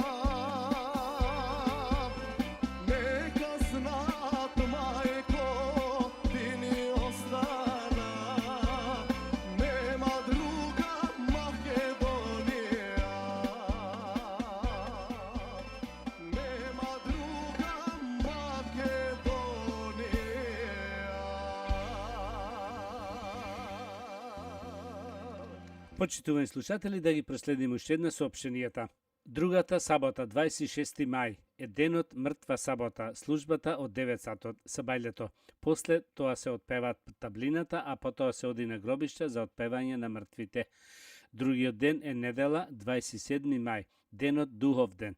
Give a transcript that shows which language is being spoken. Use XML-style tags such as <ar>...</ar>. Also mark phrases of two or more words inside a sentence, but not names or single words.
<mk>Нека знат, мајко, ти ни остана, нема друга Македонија. Нема друга Македонија. Почитувани слушатели, да ги проследиме уште една соопштенијата. Другата сабота, 26 мај, е денот мртва сабота, службата од 9 сатот, сабајлето. После тоа се отпеваат таблината, а потоа се оди на гробишта за отпевање на мртвите. Другиот ден е недела, 27 мај, денот духов ден.</mk>